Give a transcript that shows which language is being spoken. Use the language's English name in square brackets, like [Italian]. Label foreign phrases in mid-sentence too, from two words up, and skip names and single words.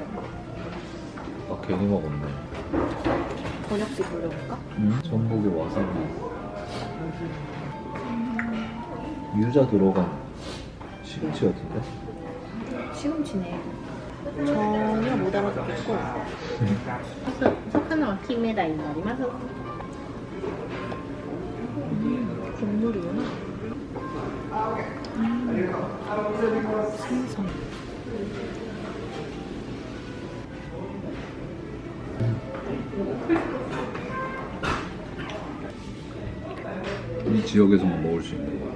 [Korean] 아 괜히 먹었네. 번역기 돌려볼까? 응? 전복에 와사비. 유자 들어간 시금치 같은데? 시금치네. 전혀 못 알아듣겠고. [Japanese] 魚は金目鯛になります。 [Korean] 국물이구나. 생선. 이 지역에서만 먹을 수 있는 거야.